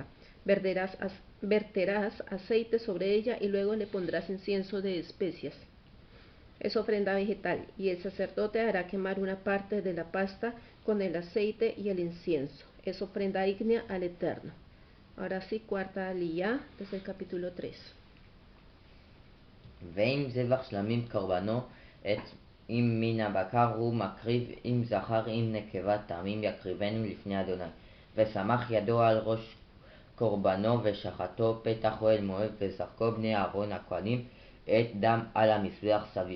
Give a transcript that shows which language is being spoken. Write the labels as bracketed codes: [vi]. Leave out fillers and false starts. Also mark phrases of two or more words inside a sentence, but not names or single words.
[es] Verterás aceite sobre ella y luego le pondrás incienso de especias. Es ofrenda vegetal, y el sacerdote hará quemar una parte de la pasta con el aceite y el incienso. Es ofrenda ígnea al Eterno. Ahora sí, cuarta aliyah, desde el capítulo 3. [he] ואם זבח שלמים קורבנו, אם מן הבקר הוא מקריב, אם זכר אם נקבה טעמים יקריבנו לפני אדוני. ושמח ידו על ראש קורבנו ושחטו פתח אוהל מועד, וזרקו בני אהרון הכהנים את דם על המזבח סביב.